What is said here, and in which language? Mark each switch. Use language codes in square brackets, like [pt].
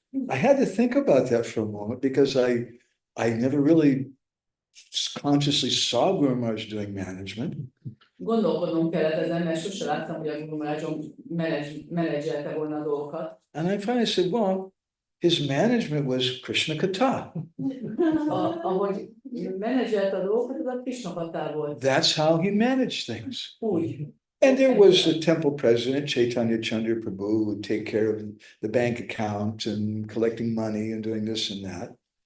[en] I had to think about that for a moment because I never really consciously saw Guru Maharaj doing management. [hu] Gondolkodnom kellett ezen, mert sose láttam, hogy a Guru Maharajon menedzselte volna a dolgokat. [en] And I finally said, well, his management was Krishna Katha. [hu] Ahogy menedzselte a dolgokat, az a Krishna Katha volt. [en] That's how he managed things. [hu] Úgy. [en] And there was the temple president, Chaitanya Chandra Prabhu, who would take care of the bank account and collecting money and doing this and that.